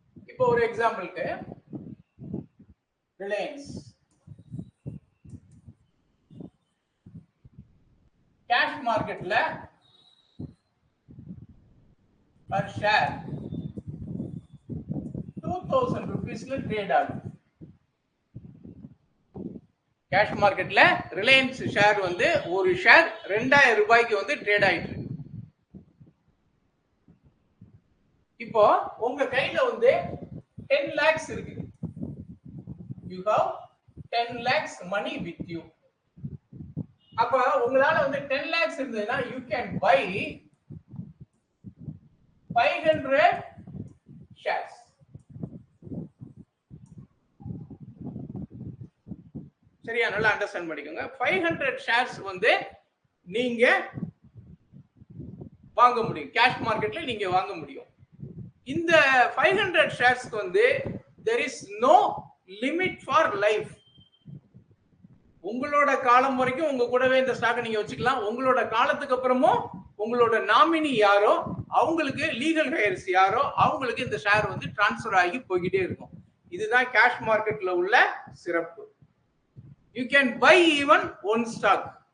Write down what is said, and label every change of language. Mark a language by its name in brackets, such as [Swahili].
[Tamil] இப்போ ஒரு எக்ஸாம்பிளுக்கு ரிலையன்ஸ் கேஷ் மார்க்கெட்ல [English] per share [Tamil] 2000 rupeesல ட்ரேட் ஆகுது. கேஷ் மார்க்கெட்ல ரிலையன்ஸ் ஷேர் வந்து ஒரு ஷேர் 2000 ரூபாய்க்கு வந்து ட்ரேட் ஆயிட்டு இருக்கு. இப்போ உங்க கையில வந்து 10 lakhs இருக்கு. [English] you have 10 lakhs money with you. [Tamil] அப்ப உங்களால வந்து 10 lakhs இருந்ததுன்னா [English] you can buy 500 shares. [Tamil] சரியா? நல்லா அண்டர்ஸ்டாண்ட் பண்ணிக்கோங்க. 500 ஷேர்ஸ் வந்து நீங்க வாங்க முடியும், கேஷ் மார்க்கெட்ல நீங்க வாங்க முடியும். இந்த 500 ஷேர்ஸ்க்கு வந்து [English] there is no limit for life. [Tamil] உங்களோட காலம் வரைக்கும் உங்க கூடவே இந்த ஸ்டாக்கை நீங்க வச்சுக்கலாம். உங்களோட காலத்துக்கு அப்புறமும் உங்களோட நாமினி யாரோ, அவங்களுக்கு லீகல் ஹையர்ஸ் யாரோ, அவங்களுக்கு இந்த ஷேர் வந்து டிரான்ஸ்ஃபர் ஆகி போய்கிட்டே இருக்கும். இதுதான் கேஷ் மார்க்கெட்ல உள்ள சிறப்பு. [English] You can buy even one stock.